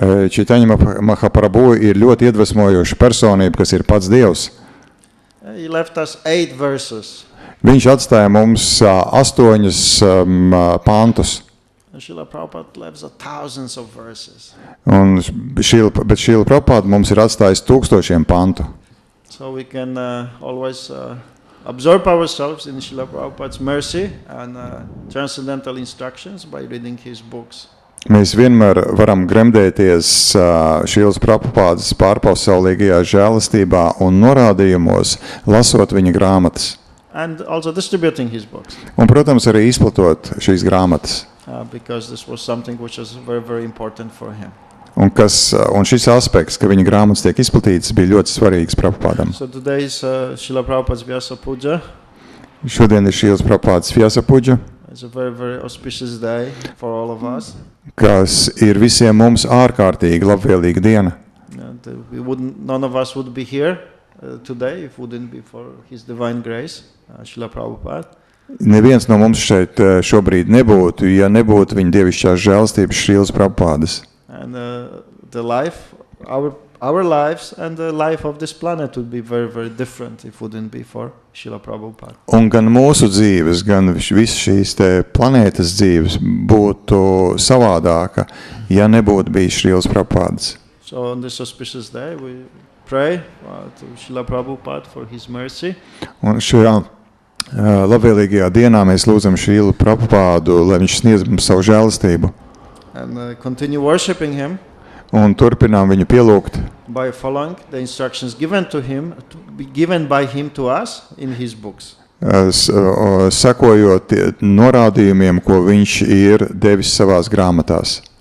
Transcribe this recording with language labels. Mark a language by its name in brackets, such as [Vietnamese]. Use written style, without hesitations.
[Latvian] Chaitanya Mahaprabhu ir ļoti iedvesmojoša personība, kas ir pats Dievs. [English] He left us 8 verses. [Latvian] Viņš atstāja mums 8 pantus. [English] Srila Prabhupada left us thousands of verses. [Latvian] Bet Srila Prabhupada mums ir atstājis 1000 pantu. [English] So we can always absorb ourselves in Srila Prabhupada's mercy and transcendental instructions by reading his books. [Latvian] Mēs vienmēr varam gremdēties Srilas Prabhupādas pārpasaulīgajā žēlastībā un norādījumos, lasot viņa grāmatas. [English] And also distributing his books. [Latvian] Un, protams, arī izplatot šīs grāmatas. [English] Because this was something which was very, very important for him. [Latvian] Un šis aspekts, ka viņa grāmatas tiek izplatītas, bija ļoti svarīgs Prabhupādam. [English] So today is Srila Prabhupada's Vyasa Puja. [Latvian] Šodien ir Srilas Prabhupādas Vyasa Puja. [English] It's a very, very auspicious day for all of us. [Latvian] Kas ir visiem mums ārkārtīgi labvēlīga diena. [English] None of us would be here today if wouldn't be for His Divine Grace, Srila Prabhupada. [Latvian] Neviens no mums šeit šobrīd nebūtu, ja nebūtu viņa dievišķās žēlstības Srilas Prabhupādas. [English] And the life, our lives and the life of this planet would be very, very different if wouldn't be for Srila Prabhupada. [Latvian] Un gan mūsu dzīves, gan visas šīs te planētas dzīves būtu savādāka, ja nebūtu bijis Srilas Prabhupādas. [English] So on this auspicious day, we pray to Srila Prabhupada for his mercy. [Latvian] Un šajā labvēlīgajā dienā mēs lūdzam Šrilu Prabhupādu, lai viņš sniedz mums savu žēlastību. [English] And continue worshiping him. [Latvian] Un turpinām viņu pielūgt. [English] By following the instructions given to him, given by him to us in his books. [Latvian] Sekojot norādījumiem, ko viņš ir devis savās grāmatās.